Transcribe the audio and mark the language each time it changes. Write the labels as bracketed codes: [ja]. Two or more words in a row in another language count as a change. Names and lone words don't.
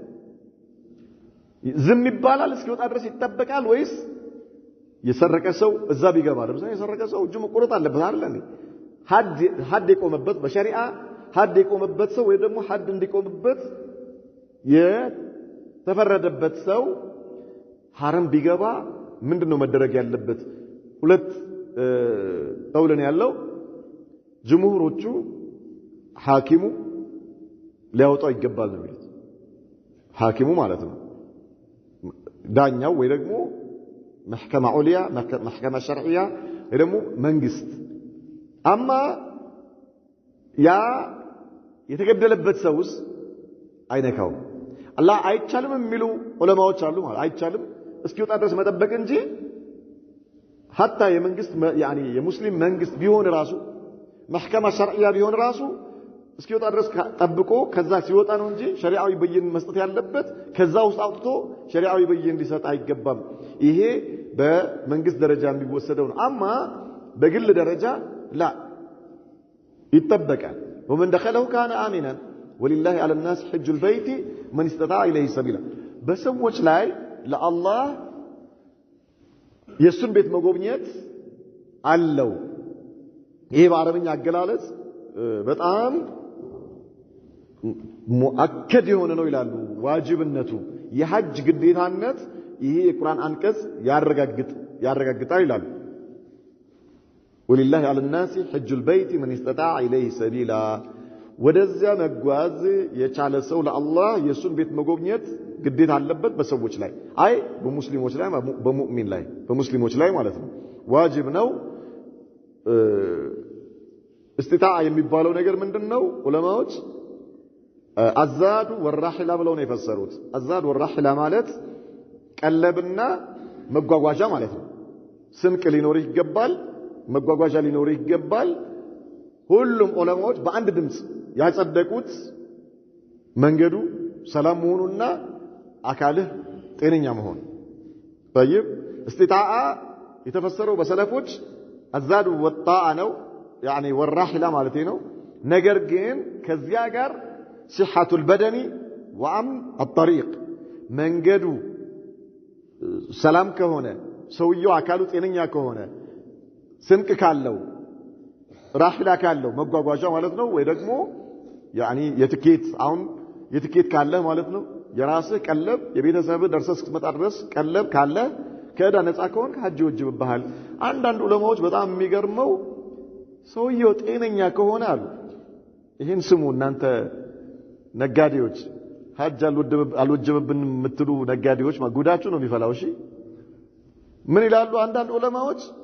[am] ዝም ይባላል እስኪወጣ ድረስ ይተበቃል ወይስ የሰረቀ ሰው እዛ ቢገባ ለምሳሌ የሰረቀ ሰው እጁ መቆረጥ አለበት አይደል ሐድ የቆመበት በሸሪዓ ሐድ የቆመበት ሰው ወይ ደግሞ ሐድ እንዲቆምበት የተፈረደበት ሰው حرم ቢገባ ምንድነው መደረግ ያለበት ሁለት ቀውልን ያለው ጅምሁሮቹ ሐኪሙ ሊያወጣው ይገባል ነው የሚሉት። ሐኪሙ ማለት ነው ዳኛው ወይ ደግሞ [ar] محكمة عليا محكمة شرعية [am] ደግሞ መንግስት አማ ያ የተገደለበት ሰውስ አይነካው አላህ አይቻልም የሚሉ ዑለማዎች አሉ ማለት አይቻልም እስኪወጣ ድረስ መጠበቅ እንጂ حتى የመንግስት يعني የሙስሊም መንግስት ቢሆን ራሱ [ar] محكمة شرعية [am] ቢሆን ራሱ እስኪወጣ ድረስ ጠብቆ ከዛ ሲወጣ ነው እንጂ ሸሪዓዊ ብይን መስጠት ያለበት ከዛ ውስጥ አውጥቶ ሸሪዓዊ ብይን ሊሰጥ አይገባም። ይሄ በመንግስት ደረጃ የሚወሰደው ነው። አማ በግል ደረጃ ላ ይጠበቃል። [ar] ومن دخله كان آمنا ولله على الناس حج البيت من استطاع إليه سبيلا [am] በሰዎች ላይ ለአላህ የሱን ቤት መጎብኘት አለው። ይሄ በአረብኛ አገላለጽ በጣም ሙአከድ የሆነ ነው ይላሉ። ዋጅብነቱ የሐጅ ግዴታነት ይሄ የቁርአን አንቀጽ ያረጋግጣል ይላሉ። ወሊላሂ አለ [ar] الناس حج البيت من استطاع إليه سبيلا [am] ወደዚያ መጓዝ የቻለ ሰው ለአላህ የሱን ቤት መጎብኘት ግዴታ አለበት በሰዎች ላይ አይ በሙስሊሞች ላይ በሙእሚን ላይ በሙስሊሞች ላይ ማለት ነው ዋጅብ ነው። استطاع የሚባለው ነገር ምንድነው? ዑለማዎች [ar] الزاد والراحلة [am] ብለው ነው የፈሰሩት። [ar] زاد وراحلة [am] ማለት ቀለብና መጓጓዣ ማለት ነው። ስንቅ ሊኖር ይገባል፣ መጓጓዣ ሊኖር ይገባል። ሁሉም ዑለማዎች በአንድ ድምጽ ያጸደቁት መንገዱ ሰላም መሆኑና አካልህ ጤነኛ መሆኑ። [ar] طيب استطاع [am] የተፈሰረው በሰለፎች አዛዱ ወጣአ ነው [ar] يعني والراحلة مالتي [am] ነው። ነገር ግን ከዚያ ጋር [ar] صحة البدن وأمن الطريق [am] መንገዱ ሰላም ከሆነ ሰውየው አካሉ ጤነኛ ከሆነ ስንቅ ካለው ራሂላ ካለው መጓጓዣ ማለት ነው ወይ ደግሞ يعني የትኬት አሁን የትኬት ካለ ማለት ነው የራስህ ቀለብ የቤተሰብ ደርሰህ እስክትመጣ ድረስ ቀለብ ካለ ከዕዳ ነፃ ከሆንክ ሐጅ ይወጅብሃል። አንዳንድ ዑለማዎች በጣም የሚገርመው ሰውየው ጤነኛ ከሆነ አሉ ይሄን ስሙ እናንተ ነጋዴዎች ሐጅ አልወጀበብንም የምትሉ ነጋዴዎች ጉዳችሁ ነው የሚፈላው። እሺ ምን ይላሉ አንዳንድ ዑለማዎች